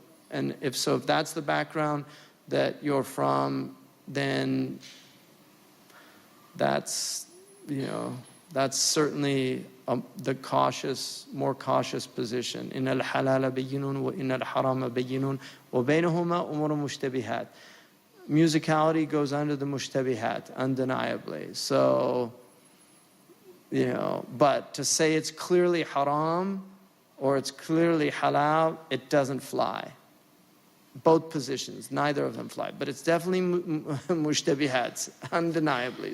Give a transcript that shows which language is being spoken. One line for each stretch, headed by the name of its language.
English: and if that's the background that you're from, then that's certainly the more cautious position.
Arabic: إن الحلال بينون وإن الحرام بينون وبينهما أمور مشتبهات.
English: Musicality goes under the mushtabihat, undeniably. So, but to say it's clearly haram or it's clearly halal, it doesn't fly. Both positions, neither of them fly. But it's definitely mushtabihat, undeniably.